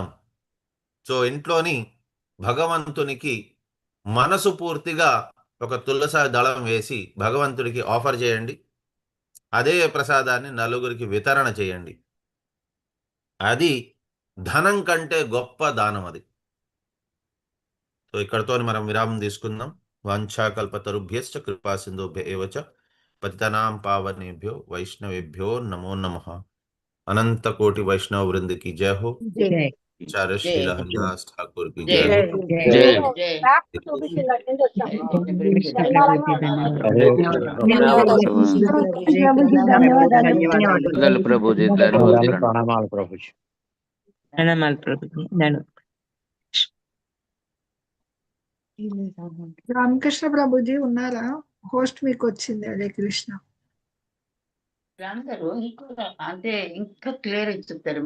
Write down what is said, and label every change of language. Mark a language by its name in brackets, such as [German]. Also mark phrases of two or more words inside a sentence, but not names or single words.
[Telugu] సో ఇంట్లోని భగవంతునికి మనసు పూర్తిగా ఒక తులసి దళం వేసి భగవంతుడికి ఆఫర్ చేయండి. అదే ప్రసాదాన్ని నలుగురికి వితరణ చేయండి. అది ధనం కంటే గొప్ప దానం అది. సో ఇక్కడతో మనం విరామం తీసుకుందాం. [Sanskrit] వాంఛాకల్పతరుభ్యశ్చ కృపా సింధుభ్య ఏవ చ పతితానాం పావనేభ్యో వైష్ణవేభ్యో నమో నమః. [Hindi] अनंत कोटि वैष्णव वृंद की जय हो। आचार्य श्री हरिदास ठाकुर की जय हो। प्रभु जी [Telugu] ప్రణామాలు ప్రభుజీ. రామకృష్ణ ప్రభుజీ ఉన్నారా? హోస్ట్ మీకు వచ్చింది. హరే కృష్ణ. రామ్ గారు ఇంకా అంటే ఇంకా క్లియర్ చెప్తారు.